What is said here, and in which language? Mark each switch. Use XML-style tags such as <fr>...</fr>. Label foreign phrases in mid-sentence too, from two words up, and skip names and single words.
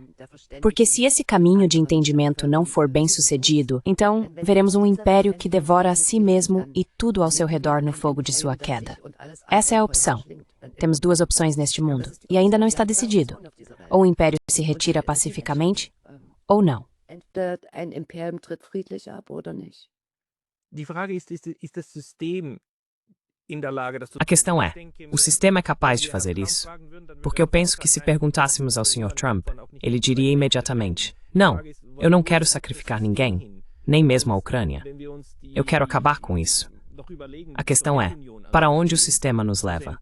<pt>Porque se esse caminho de entendimento não for bem sucedido, então veremos um império que devora a si mesmo e tudo ao seu redor no fogo de sua queda. Essa é a opção. Temos duas opções neste mundo, e ainda não está decidido. Ou o império se retira pacificamente, ou não.</pt> <de>Ein Imperium tritt friedlich ab oder nicht?</de> <pt>A questão é, o sistema é capaz de fazer isso? Porque eu penso que se perguntássemos ao Sr. Trump, ele diria imediatamente, não, eu não quero sacrificar ninguém, nem mesmo a Ucrânia. Eu quero acabar com isso. A questão é, para onde o sistema nos leva?</pt>